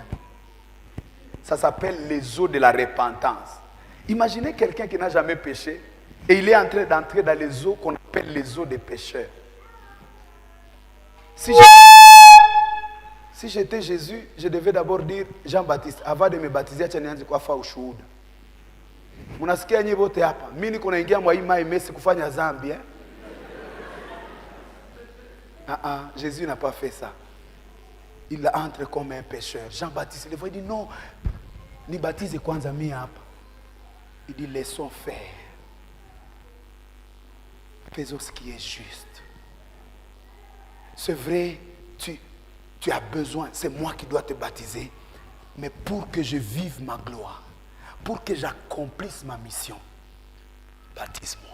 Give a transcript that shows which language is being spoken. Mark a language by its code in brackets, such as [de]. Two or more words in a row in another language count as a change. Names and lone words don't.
[fr] Ça s'appelle les eaux de la repentance. Imaginez quelqu'un qui n'a jamais péché et il est en train d'entrer dans les eaux qu'on appelle les eaux des pécheurs. Si j'étais Jésus, je devais d'abord dire Jean-Baptiste, avant de me baptiser, tu n'as pas fait ushuhuda. [sw] Munasikia nyinyi wote hapa. Mimi niko naingia mwa hii mai mesi kufanya dhambi, hein? [fr] Jésus n'a pas fait ça. Il entre comme un pécheur. Jean-Baptiste, il dit non, [sw] ni baptise kwanza mimi hapa. [fr] Il dit laissons faire. Faisons ce qui est juste. C'est vrai, tu as besoin, c'est moi qui dois te baptiser, mais pour que je vive ma gloire, pour que j'accomplisse ma mission, baptise-moi.